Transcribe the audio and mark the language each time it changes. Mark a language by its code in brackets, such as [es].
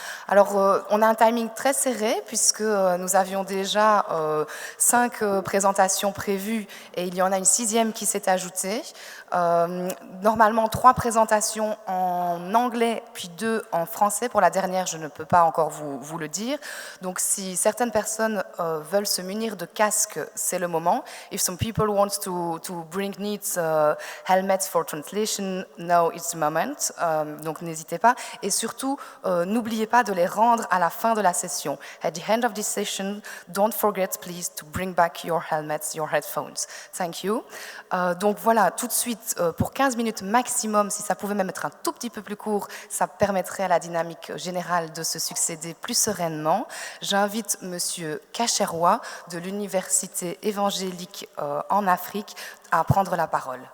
[fr] Alors on a un timing très serré puisque nous avions déjà 5 présentations prévues et il y en a une 6e qui s'est ajoutée. Normalement 3 présentations en anglais puis 2 en français. Pour la dernière, je ne peux pas encore vous le dire. Donc si certaines personnes veulent se munir de casques, c'est le moment. [en] If some people want to bring neat helmets for translation, now it's the moment. [fr] Donc n'hésitez pas. Et surtout, n'oubliez pas de les rendre à la fin de la session. [en] At the end of this session, don't forget please to bring back your helmets, your headphones. Thank you. [fr] Donc voilà, tout de suite, pour 15 minutes maximum, si ça pouvait même être un tout petit peu plus court, ça permettrait à la dynamique générale de se succéder plus sereinement. J'invite Monsieur Kacherois de l'Université évangélique en Afrique à prendre la parole.